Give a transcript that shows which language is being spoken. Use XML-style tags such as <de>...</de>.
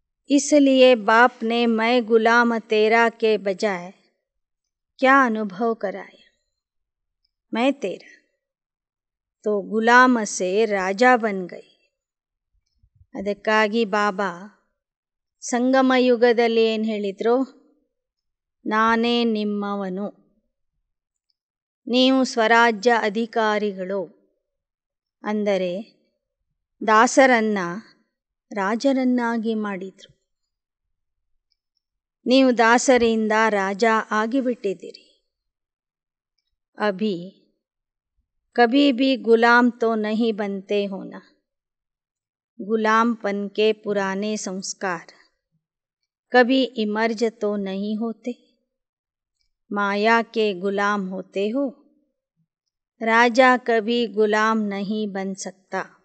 <hi>इसलिए बाप ने मैं गुलाम तेरा के बजाय क्या अनुभव कराया, मैं तेरा. तो गुलाम से राजा बन गई.</hi> <kn>ಅದಕ್ಕಾಗಿ ಬಾಬಾ ಸಂಗಮ ಯುಗದಲ್ಲಿ ಏನು ಹೇಳಿದರು? ನಾನೇ ನಿಮ್ಮವನು, ನೀವು ಸ್ವರಾಜ್ಯ ಅಧಿಕಾರಿಗಳು. ಅಂದರೆ ದಾಸರನ್ನು ರಾಜರನ್ನಾಗಿ ಮಾಡಿದರು. ನೀವು ದಾಸರಿಂದ ರಾಜ ಆಗಿಬಿಟ್ಟಿದ್ದೀರಿ.</kn> <hi>ಅಭಿ ಕಭಿ ಭಿ ಗುಲಾಮ್ ತೋ ನಹಿ बनते हो ना. गुलामपन के पुराने संस्कार कभी इमर्ज तो नहीं होते. माया के गुलाम होते हो. राजा कभी गुलाम नहीं बन सकता.</hi>